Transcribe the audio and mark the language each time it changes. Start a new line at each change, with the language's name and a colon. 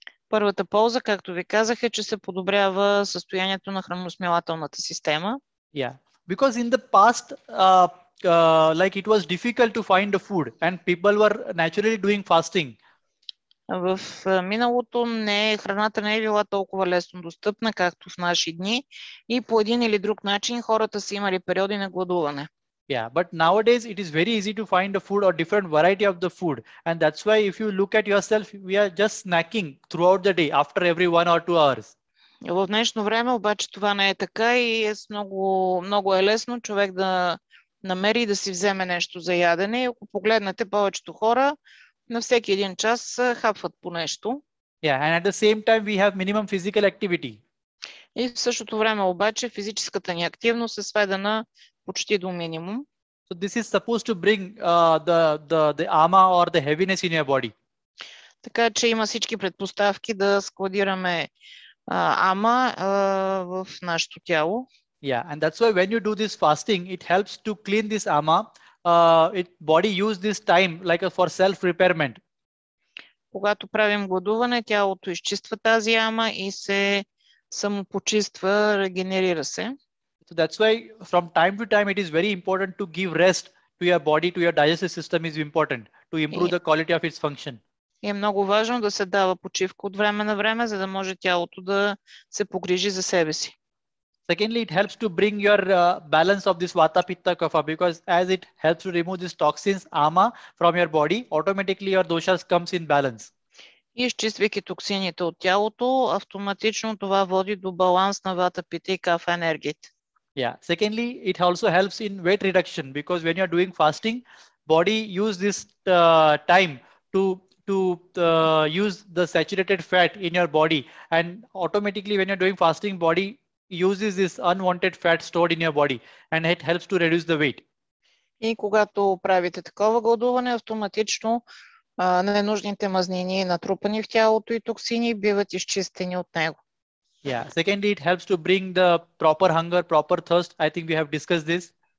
Bulgarian: Първата полза, както ви казах, е, че се подобрява състоянието на храносмилателната система.
English: Yeah. Because in the past, like it was difficult to find the food and people were naturally doing fasting.
Bulgarian: В миналото храната не е била толкова лесно достъпна, както в наши дни, и по един или друг начин хората са имали периоди на гладуване.
English: Yeah, but nowadays it is very easy to find the food or different variety of the food, and that's why if you look at yourself, we are just snacking throughout the day after every 1 or 2 hours.
Bulgarian: В днешно време обаче това не е така и много е лесно човек да намери и да си вземе нещо за ядене. И ако погледнете, повечето хора на всеки един час хапват по нещо.
English: Yeah, and at the same time we have minimum physical activity.
Bulgarian: И в същото време обаче физическата ни активност е сведена почти до минимум.
English: So this is supposed to bring the ama or the heaviness in your body.
Bulgarian: Така че има всички предпоставки да складираме ама в нашето тяло.
English: Yeah, and that's why when you do this fasting, it helps to clean this ama. Body use this time like for self-repairment.
Bulgarian: Когато правим гладуване, тялото изчиства тази ама и се самопочиства, регенерира се.
English: So that's why from time to time it is very important to give rest to your body, to your digestive system is important to improve the quality of its function.
Bulgarian: И е много важно да се дава почивка от време на време, за да може тялото да се погрижи за себе си.
English: Secondly, it helps to bring your balance of this vata pitta kapha, because as it helps to remove these toxins ama from your body, automatically your doshas comes in balance.
Bulgarian: И изчиствайки токсините от тялото, автоматично това води до баланс на вата пита и кафа енергиите.
English: Yeah. Secondly, it also helps in weight reduction, because when you're doing fasting, body use this time to use the saturated fat in your body, and automatically when you're doing fasting, body uses this unwanted fat stored in your body, and it helps to reduce the weight.
Bulgarian: И когато правите такова гладуване, автоматично ненужните мазнини, натрупани в тялото и токсини, биват изчистени от него.
English: Yeah. Secondly, it helps to bring the proper hunger, proper thirst. I think we have discussed this.